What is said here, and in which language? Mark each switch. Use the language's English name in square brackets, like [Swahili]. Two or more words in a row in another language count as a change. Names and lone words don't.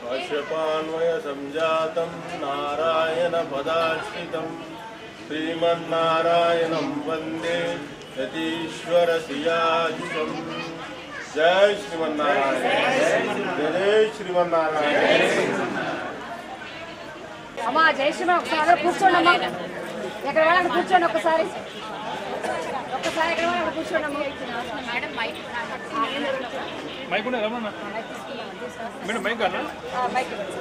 [Sanskrit] कश्यपान्वय संजातं नारायण पदाश्रितं श्रीमन्नारायणं वन्दे यतीश्वर सियाजितं। जय श्रीमन्नारायण, जय श्रीमन्नारायण। [Telugu] అమ్మా జై శ్రీమన్ ఒకసారి కూర్చోండమ్మా, ఎక్కడ వాళ్ళకి కూర్చోండి ఒక్కసారి ఎక్కడ వాళ్ళకి కూర్చోండమ్మా. [English] madam mike [Telugu] రమ్మన్నా [English] madam mike [Telugu] అన్నా మైక్